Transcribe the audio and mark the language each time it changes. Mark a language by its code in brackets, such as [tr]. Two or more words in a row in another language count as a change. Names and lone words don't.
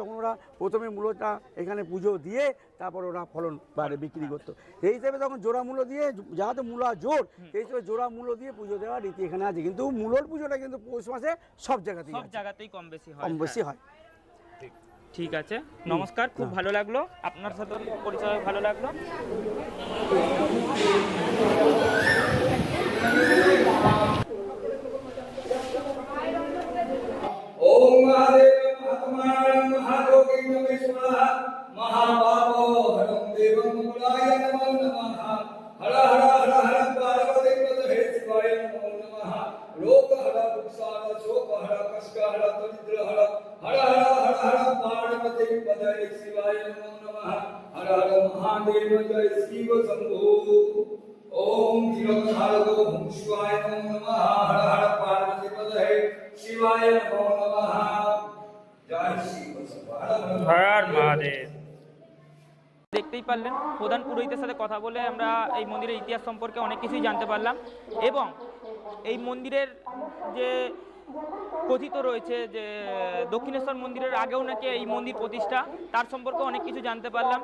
[bn] তখন ওরা প্রথমে মূলোটা এখানে পুজো দিয়ে তারপর ওরা ফলন বাইরে বিক্রি করতো। এই হিসেবে তখন জোড়া মূলো দিয়ে, যাতে মূলা জোর, সেই হিসেবে জোড়া মূলো দিয়ে পুজো দেওয়ার রীতি এখানে আছে। কিন্তু মূলোর পুজোটা কিন্তু পৌষ মাসে সব জায়গাতেই কম বেশি হয়। ঠিক আছে, নমস্কার, খুব ভালো লাগলো আপনার সাথে পরিচয়, ভালো লাগলো। [sa] ओम महादेव महात्मानं महायोगिं नमः स्वाहा महापापो हरं देवं मुलाय नमो नमः हर हर हर हर पार्वती पतये शिवाय नमो नमः रोग हर दुःखार शोक हर कष्ट हर दरिद्र हर हर हर हर हर पार्वती पतये शिवाय नमो नमः हर हर महादेव जय शिव शंभो ओम जीवधारको हुं शिवाय नमो नमः हर हर पार्वती पतये शिवाय नमो नमः जय शिव शंभो হর হর মহাদেব। [bn] দেখতেই পারলেন, প্রধান পুরোহিতের সাথে কথা বলে আমরা এই মন্দিরের ইতিহাস সম্পর্কে অনেক কিছুই জানতে পারলাম, এবং এই মন্দিরের যে কথিত রয়েছে যে দক্ষিণেশ্বর মন্দিরের আগেও নাকি এই মন্দির প্রতিষ্ঠা, তার সম্পর্কে অনেক কিছু জানতে পারলাম।